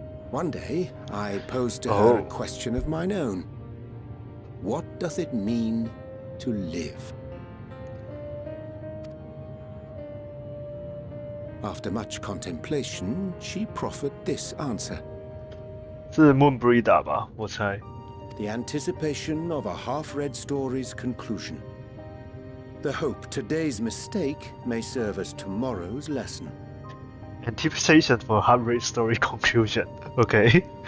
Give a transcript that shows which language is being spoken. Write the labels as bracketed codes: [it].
[en] One day, I posed to her a question of mine own. What doth it mean to live? After much contemplation, she proffered this answer. [zh] 是 Moonbreeder 吧，我猜。 [en] The anticipation of a half-read story's conclusion. The hope today's mistake may serve as tomorrow's lesson. Anticipation for half-read story conclusion. Okay.